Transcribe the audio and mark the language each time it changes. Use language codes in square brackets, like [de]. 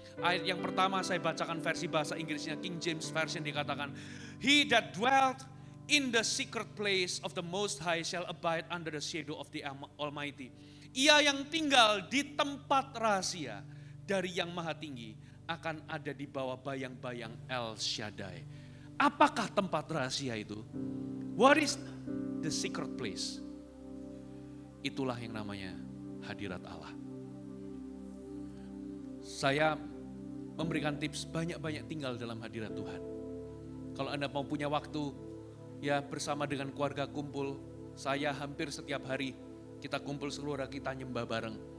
[id] Ayat yang pertama saya bacakan versi bahasa Inggrisnya, King James Version dikatakan, [en] He that dwelt in the secret place of the Most High shall abide under the shadow of the Almighty. [id] Ia yang tinggal di tempat rahasia dari yang maha tinggi akan ada di bawah bayang-bayang El Shaddai. Apakah tempat rahasia itu? [en] What is the secret place? [id] Itulah yang namanya hadirat Allah. Saya memberikan tips banyak-banyak tinggal dalam hadirat Tuhan. Kalau Anda mau punya waktu, ya bersama dengan keluarga kumpul, saya hampir setiap hari kita kumpul seluruh kita nyembah bareng.